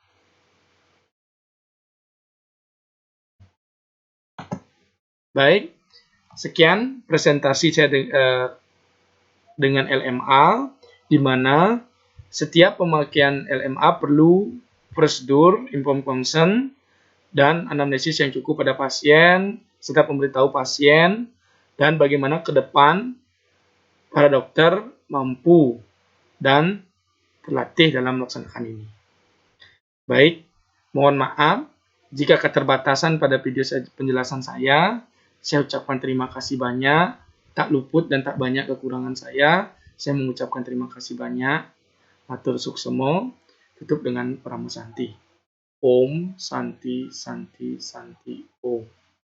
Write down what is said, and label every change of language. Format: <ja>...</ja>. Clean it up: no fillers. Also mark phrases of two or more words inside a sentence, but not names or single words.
<id>Baik, sekian presentasi saya dengan LMA, di mana setiap pemakaian LMA perlu prosedur, informed consent, dan anamnesis yang cukup pada pasien, serta memberitahu pasien, dan bagaimana ke depan para dokter mampu dan terlatih dalam melaksanakan ini. Baik, mohon maaf jika keterbatasan pada video penjelasan saya ucapkan terima kasih banyak, tak luput dan tak banyak kekurangan saya mengucapkan terima kasih banyak.</id> <ban>Matur suksemo,</ban> <id>tutup dengan Paramasanti.</id> <sa>Om Santi Santi Santi Om.</sa>